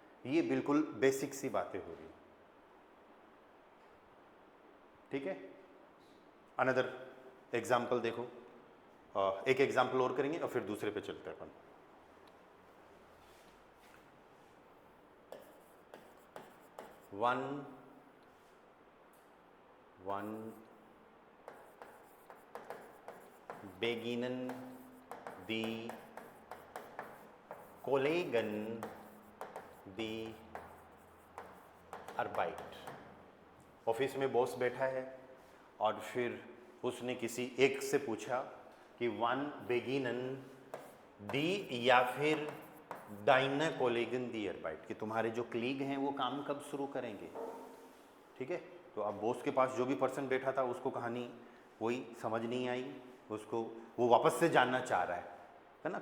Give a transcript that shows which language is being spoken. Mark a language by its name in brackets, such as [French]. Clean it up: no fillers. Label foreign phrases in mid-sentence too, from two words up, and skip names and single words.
[Hindi] ये बिल्कुल बेसिक सी बातें हो रही। ठीक है, [English] another example [Hindi] देखो, एक एग्जाम्पल और करेंगे और फिर दूसरे पे चलते हैं अपन। [German] वन beginnen die Kollegen die Arbeit। [Hindi] ऑफिस में बॉस बैठा है और फिर उसने किसी एक से पूछा कि [German] wann beginnen die [Hindi] या फिर [German] deine Kollegen die Arbeit, [Hindi] कि तुम्हारे जो क्लीग हैं वो काम कब शुरू करेंगे। ठीक है, तो अब बॉस के पास जो भी पर्सन बैठा था उसको कहानी वही समझ नहीं आई, उसको वो वापस से जानना चाह रहा है ना।